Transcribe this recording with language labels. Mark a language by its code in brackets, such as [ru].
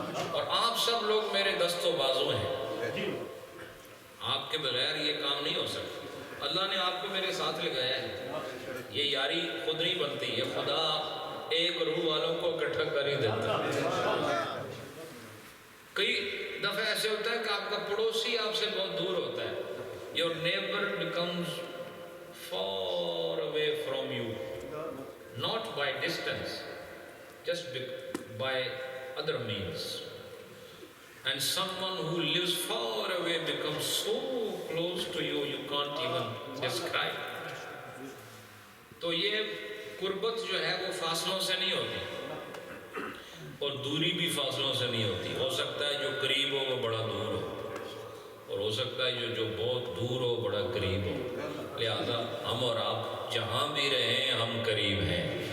[ur] اور آپ سب لوگ میرے دست و بازو ہیں، آپ کے بغیر یہ کام نہیں ہو سکتا. اللہ نے آپ کو میرے ساتھ لگایا ہے. یہ یاری خود نہیں بنتی، یہ خدا ایک روح والوں کو اکٹھا کر ہی دیتا ہے. کئی دفعہ ایسے ہوتا ہے کہ آپ کا پڑوسی آپ سے بہت دور ہوتا ہے. [en] Your neighbor becomes far away from you, not by distance, just by other means. And someone who lives far away becomes so close to you, you can't even describe. [ur] تو یہ قربت جو ہے وہ فاصلوں سے نہیں ہوتی اور دوری بھی فاصلوں سے نہیں ہوتی. ہو سکتا ہے جو قریب ہو وہ بڑا دور ہو، اور ہو سکتا ہے جو بہت دور ہو بڑا قریب ہو. لہذا ہم اور آپ جہاں بھی رہیں ہم قریب ہیں.